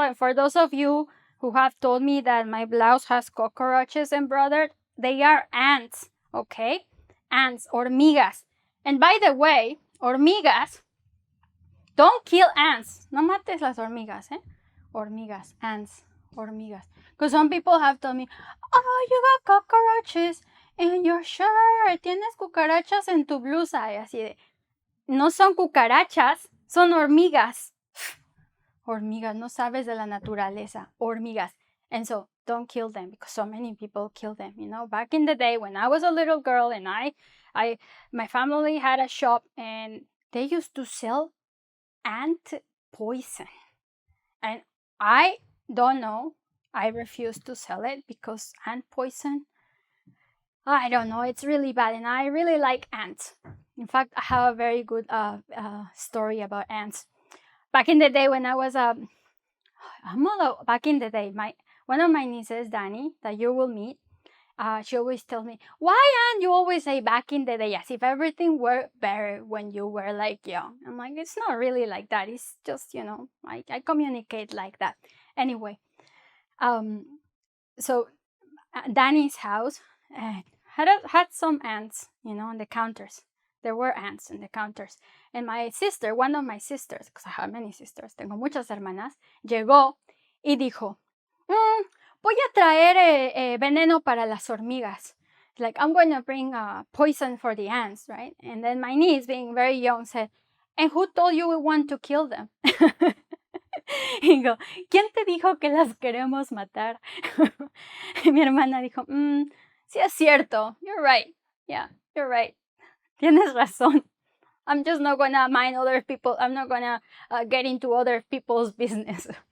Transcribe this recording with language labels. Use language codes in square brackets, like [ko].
[en] And for those of you who have told me that my blouse has cockroaches embroidered, they are ants, okay? Ants, hormigas. And by the way, hormigas, don't kill ants. [es] No mates las hormigas, eh? Hormigas, ants, hormigas. [en] Because some people have told me, oh, you got cockroaches in your shirt. [es] Tienes cucarachas en tu blusa. Y así de, no son cucarachas, son hormigas. Hormigas, no sabes de la naturaleza. Hormigas. [en] And so, don't kill them because so many people kill them. Back in the day when I was a little girl and my family had a shop and they used to sell ant poison. And I don't know. I refuse to sell it because ant poison, I don't know. It's really bad and I really like ants. In fact, I have a very good story about ants. Back in the day when I was back in the day, one of my nieces, Dani, that you will meet, she always tells me, why, Anne, you always say back in the day, as if everything were better when you were like young. I'm like, it's not really like that. It's just, I communicate like that. Anyway, so Dani's house had some ants, on the counters. There were ants in the counters. And my sister, one of my sisters, because I have many sisters, [es] tengo muchas hermanas, llegó y dijo, voy a traer veneno para las hormigas. [en] Like, I'm going to bring poison for the ants, right? And then my niece, being very young, said, and who told you we want to kill them? [es] Y digo, ¿quién te dijo que las queremos matar? Y mi hermana dijo, sí es cierto. [en] You're right. Yeah, you're right. [es] Tienes razón. [en] I'm just not gonna mind other people. I'm not gonna get into other people's business.